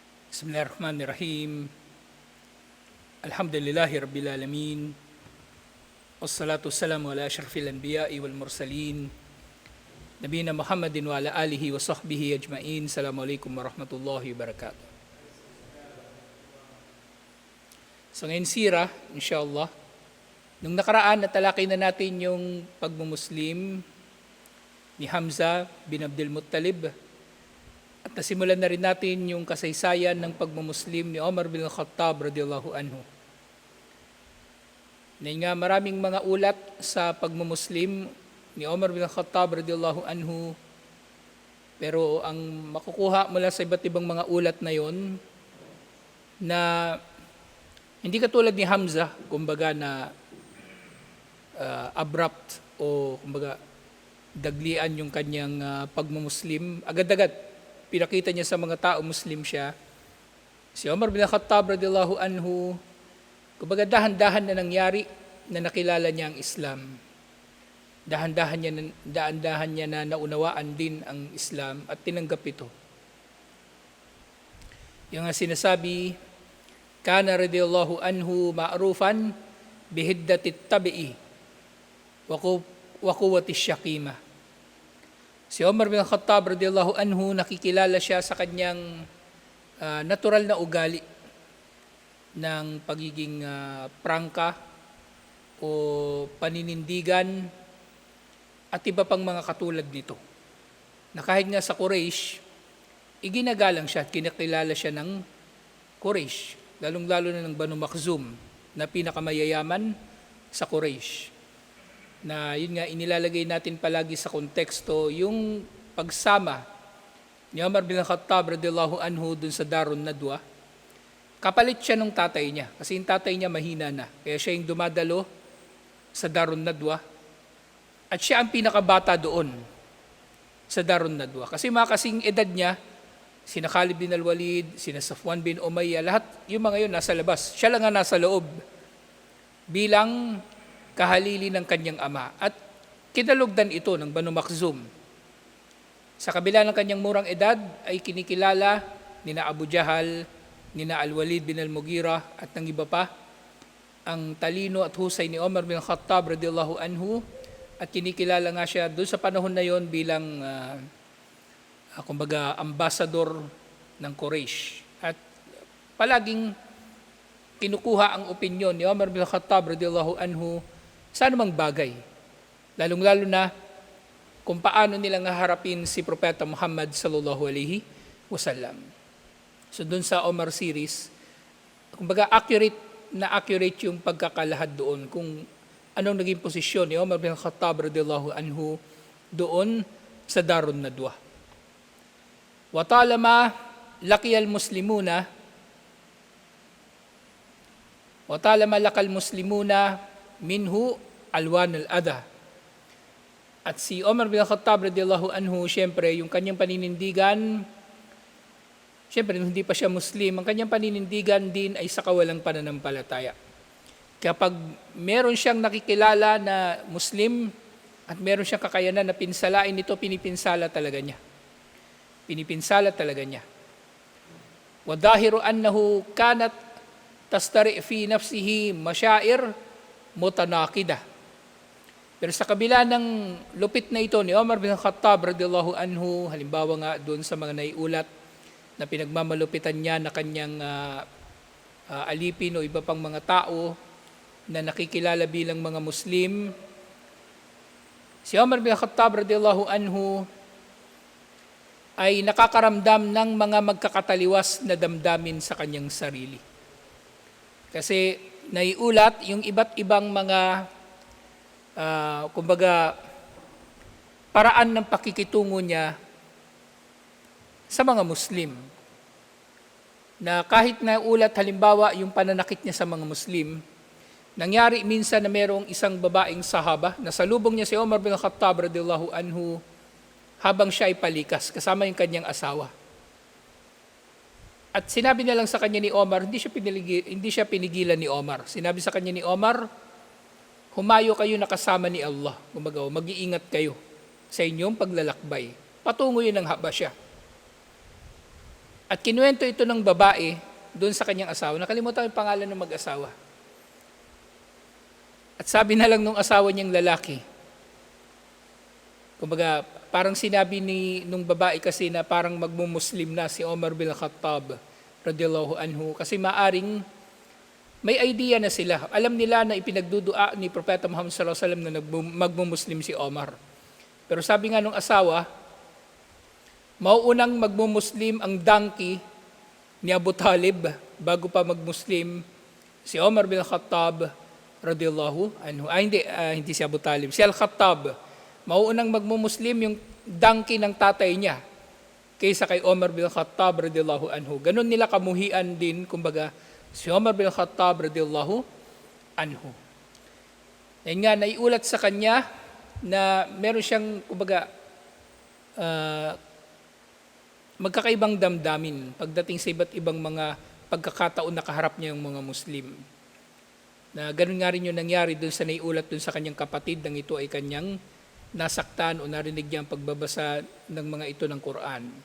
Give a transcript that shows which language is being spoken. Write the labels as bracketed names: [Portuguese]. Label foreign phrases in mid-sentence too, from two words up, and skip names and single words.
[Arabic] بسم الله الرحمن الرحيم. الحمد لله رب العالمين. والصلاة والسلام على أشرف الأنبياء والمرسلين. نبينا محمد وعلى آله وصحبه أجمعين. السلام عليكم ورحمة الله وبركاته. [Filipino] So ngayon sira, [Arabic] إن شاء الله, [Filipino] nung nakaraan natalakay na natin yung pagmumuslim ni Hamza bin Abdul Muttalib. At nasimulan na rin natin yung kasaysayan ng pagmumuslim ni Umar bin Khattab [Arabic] رضي الله عنه. [Filipino] Na nga maraming mga ulat sa pagmumuslim ni Umar bin Khattab [Arabic] رضي الله عنه, [Filipino] pero ang makukuha mula sa iba't ibang mga ulat na yon na hindi katulad ni Hamza, kumbaga na abrupt o kumbaga daglian yung kanyang pagmumuslim, agad-agad pinakita niya sa mga tao Muslim siya. Si Umar bin Khattab [Arabic] رضي الله عنه, [Filipino] kumbaga dahan-dahan na nangyari na nakilala niya ang Islam. Dahan-dahan niya na naunawaan din ang Islam at tinanggap ito. Yung sinasabi, [Arabic] كان رضي الله عنه معروفا بحدة الطبع وقوة الشكيمة. [Filipino] Si Umar bin Khattab [Arabic] رضي الله عنه, [Filipino] nakikilala siya sa kanyang natural na ugali ng pagiging prangka o paninindigan at iba pang mga katulad nito. Na kahit nga sa Quraysh, iginagalang siya at kinakilala siya ng Quraysh, lalong-lalo na ng Banu Makhzum na pinakamayayaman sa Quraysh. Na yun nga inilalagay natin palagi sa konteksto yung pagsama ni Umar bin Khattab [Arabic] رضي الله عنه [Filipino] dun sa Darun Nadwa. Kapalit siya ng tatay niya kasi yung tatay niya mahina na, kaya siya yung dumadalo sa Darun Nadwa at siya ang pinakabata doon sa Darun Nadwa kasi mga kasing edad niya, sina Khalid bin al-Walid, sina Safwan bin Umayyah, lahat yung mga yun nasa labas, siya lang ang nasa loob bilang kahalili ng kanyang ama at kinalugdan ito ng Banu Makhzum. Sa kabila ng kanyang murang edad ay kinikilala nina Abu Jahal, nina Al-Walid bin Al-Mughirah at ng iba pa ang talino at husay ni Umar bin Khattab [Arabic] رضي الله عنه [Filipino] at kinikilala nga siya doon sa panahon na yon bilang kumbaga ambassador ng Quraysh at palaging kinukuha ang opinyon ni Umar bin Khattab [Arabic] رضي الله عنه [Filipino] sa anumang bagay, lalong-lalo na kung paano nilang haharapin si Propeta Muhammad [Arabic] صلى الله عليه وسلم. [Filipino] So dun sa Omar series, kumbaga accurate yung pagkakalahad doon kung anong naging posisyon ni Umar bin Khattab [Arabic] رضي الله عنه [Filipino] doon sa Darun Nadwa. [Arabic] وطالما لقي المسلمون منه ألوان الأذى. [Filipino] At si Umar bin Khattab [Arabic] رضي الله عنه, [Filipino] siyempre yung kanyang paninindigan, siyempre hindi pa siya Muslim, ang kanyang paninindigan din ay sa kawalang pananampalataya. Kapag meron siyang nakikilala na Muslim at meron siyang kakayanan na pinsalain ito, pinipinsala talaga niya. [Arabic] والظاهر أنه كانت تعتري في نفسه مشاعر متناقضة. [Filipino] Pero sa kabila ng lupit na ito ni Umar bin Khattab [Arabic] رضي الله عنه, [Filipino] halimbawa nga doon sa mga naiulat na pinagmamalupitan niya na kanyang alipin o iba pang mga tao na nakikilala bilang mga Muslim, si Umar bin Khattab [Arabic] رضي الله عنه [Filipino] ay nakakaramdam ng mga magkakataliwas na damdamin sa kanyang sarili. Kasi naiulat yung iba't ibang mga kumbaga paraan ng pakikitungo niya sa mga Muslim. Na kahit naulat halimbawa yung pananakit niya sa mga Muslim, nangyari minsan na merong isang babaeng sahaba na salubong niya si Umar bin Khattab [Arabic] رضي الله عنه [Filipino] habang siya ay palikas kasama yung kanyang asawa. At sinabi niya lang sa kanya ni Omar, hindi siya pinigilan ni Omar. Sinabi sa kanya ni Omar, humayo kayo na kasama ni Allah. Kumbaga, mag-iingat kayo sa inyong paglalakbay. Patungo yun ng Habasya. At kinuwento ito ng babae doon sa kanyang asawa. Nakalimutan ko yung pangalan ng mag-asawa. At sabi na lang nung asawa niyang lalaki, kumbaga, parang sinabi nung babae kasi na parang magmumuslim na si Omar bin Khattab [Arabic] رضي الله عنه [Filipino] kasi maaring may idea na sila. Alam nila na ipinagdudua ni Propeta Muhammad [Arabic] صلى الله عليه وسلم [Filipino] na magmumuslim si Omar. Pero sabi nga nung asawa, mauunang magmumuslim ang donkey ni Abu Talib bago pa magmuslim si Omar bin Khattab [Arabic] رضي الله عنه. [Filipino] Hindi si Abu Talib, si Al-Khattab. Mauunang magmumuslim yung donkey ng tatay niya kaysa kay Omar bin Khattab [Arabic] رضي الله عنه. [Filipino] Ganun nila kamuhian din, kumbaga, si Omar bin Khattab [Arabic] رضي الله عنه. [Filipino] Yan nga, naiulat sa kanya na meron siyang, kumbaga, magkakaibang damdamin pagdating sa iba't ibang mga pagkakataon na kaharap niya yung mga Muslim. Na ganun nga rin yung nangyari dun sa naiulat dun sa kanyang kapatid nang ito ay kanyang nasaktan o narinig niya ang pagbabasa ng mga ito ng Quran.